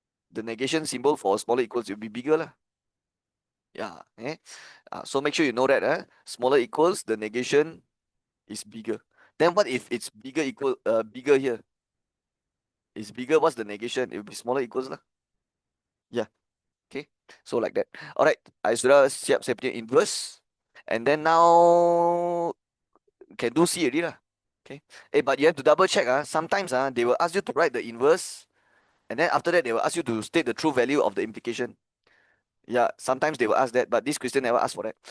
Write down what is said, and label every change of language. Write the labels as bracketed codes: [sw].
[en] The negation symbol for smaller equals will be bigger lah. Yeah, so make sure you know that. Smaller equals, the negation is bigger. Then what if it's bigger here? It's bigger, what's the negation? It will be smaller equals lah. Yeah. Okay. So like that. Alright. [ms] I sudah siap saya punya inverse. [en] And then now can do C already lah. Okay. But you have to double check. Sometimes they will ask you to write the inverse. And then after that, they will ask you to state the true value of the implication. Yeah, sometimes they will ask that, but this question never ask for that.